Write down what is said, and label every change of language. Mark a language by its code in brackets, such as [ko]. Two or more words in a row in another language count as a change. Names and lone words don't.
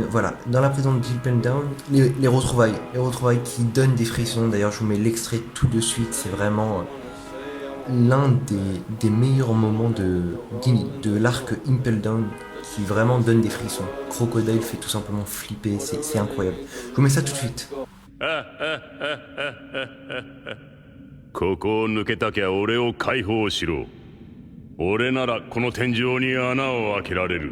[fr] Voilà, dans la prison d'Impel Down, les retrouvailles qui donnent des frissons. D'ailleurs, je vous mets l'extrait tout de suite. C'est vraiment l'un des meilleurs moments de l'arc Impel Down qui vraiment donne des frissons. Crocodile fait tout simplement flipper. C'est incroyable. Je vous mets ça tout de suite. [ja] ここを抜けたきゃ俺を解放しろ。俺ならこの天井に穴を開けられる。